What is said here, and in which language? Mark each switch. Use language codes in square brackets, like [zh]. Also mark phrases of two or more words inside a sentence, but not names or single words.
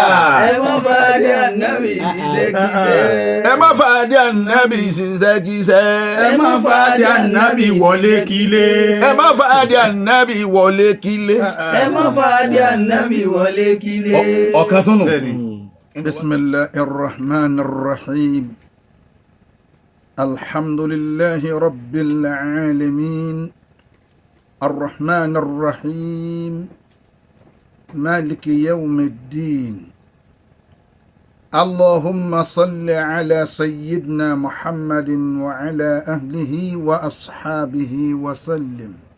[yo] ẹ má bá adé ànábì ìṣẹ́kíṣẹ́ ẹ má bá adé ànábì ìṣẹ́kíṣẹ́ ẹ má bá adé ànábì wọlé kílé ẹ má bá adé ànábì wọlé kílé ẹ má bá adé ànábì wọlé kílé. ọ̀kan tó nù. [ar] بسم الله الرحمن الرحيم الحمد لله رب العالمين الرحمن الرحيم مالك يوم الدين اللهم صل على سيدنا محمد وعلى أهله وأصحابه وسلم.